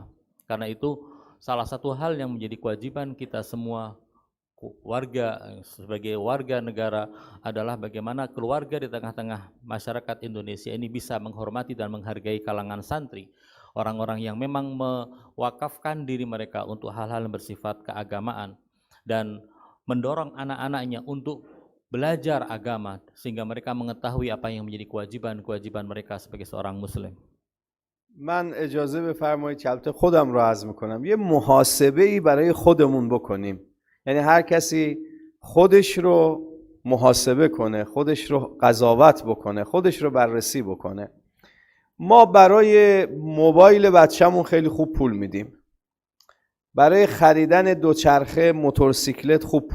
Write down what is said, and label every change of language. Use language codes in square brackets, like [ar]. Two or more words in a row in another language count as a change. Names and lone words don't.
[id] Karena itu salah satu hal yang menjadi kewajiban kita semua sebagai warga negara adalah bagaimana keluarga di tengah-tengah masyarakat Indonesia ini bisa menghormati dan menghargai kalangan santri, orang-orang yang memang mewakafkan diri mereka untuk hal-hal yang bersifat keagamaan dan mendorong anak-anaknya untuk belajar agama sehingga mereka mengetahui apa yang menjadi kewajiban mereka sebagai seorang muslim. [fa] من اجازه بفرمایید که البته خودم رو عرض میکنم یه محاسبه ای برای خودمون بکنیم. یعنی هر کسی خودش رو محاسبه کنه، خودش رو قضاوت بکنه، خودش رو بررسی بکنه. ما برای موبایل بچه‌مون خیلی خوب پول میدیم، برای خریدن دوچرخه موتورسیکلت خوب